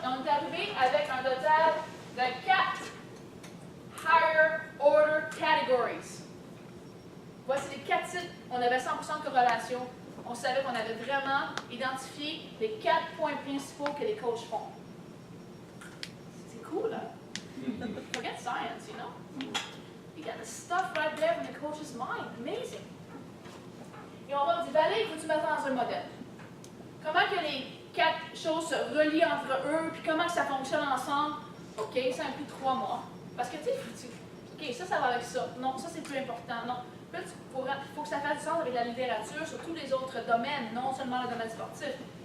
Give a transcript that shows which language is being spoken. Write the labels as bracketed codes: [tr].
[fr] Et on est arrivé avec un total de 4 [en] higher order categories. [fr] Voici les 4 titres. On avait 100% de corrélation. On savait qu'on avait vraiment identifié les 4 points principaux que les coachs font. C'est cool, hein? [en] Forget science, you know? You got the stuff right there in the coach's mind. Amazing. [fr] Et on va dire, Valérie, il faut que tu mettes dans un modèle. Comment que les 4 choses se relient entre eux, puis comment que ça fonctionne ensemble? OK, ça implique 3 mois. Parce que, tu sais, OK, ça va avec ça. Non, ça, c'est plus important. Non. Il faut que ça fasse du sens avec la littérature sur tous les autres domaines, non seulement le domaine sportif.